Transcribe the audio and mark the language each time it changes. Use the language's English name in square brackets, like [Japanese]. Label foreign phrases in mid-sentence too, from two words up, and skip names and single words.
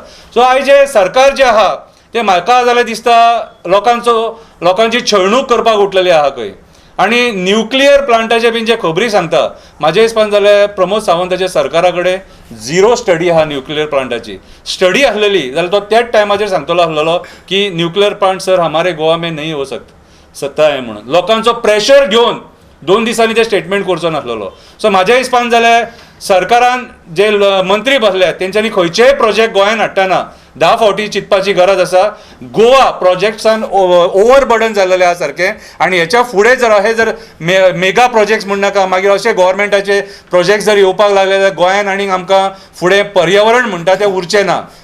[Konkani] सो आयज हे सरकार जे आहा ते म्हाका जाल्यार दिसता लोकांची छळणूक करपाक उठलेली आहा खंय. आनी न्यूक्लियर प्लांटाचे बीन जे खबरी सांगता म्हाज्या हिसपान जाल्यार प्रमोद सावंताच्या सरकारा कडेन [English] zero study [Konkani] आहा न्यूक्लियर प्लांटाची. स्टडी आसलेली जाल्यार तो त्याच टायमाचेर सांगतलो आसलेलो की [English] nuclear plant [Hindi] सर हमारे गोवा में नहीं हो सकता है [Konkani] म्हणून. लोकांचो प्रेशर घेवन 2 दिसांनी ते स्टेटमेंट करचो नासलेलो. सो म्हाज्या हिसपान जाल्यार सरकारान जे मंत्री बसल्यात तेंच्यांनी खंयचेय प्रोजेक्ट गोंयांत हाडटना 10 फावटी चिंतपाची गरज आसा. गोवा प्रोजेक्ट्सान ओवरबर्डन जाल्लेले आहा सारकें आनी हेच्या फुडें जर [English] mega projects [Konkani] म्हण नाका मागीर अशे गव्हर्मेंटाचे प्रोजेक्ट जर येवपाक लागले जाल्यार गोंयांत आनीक आमकां फुडें पर्यावरण म्हणटा तें उरचें ना.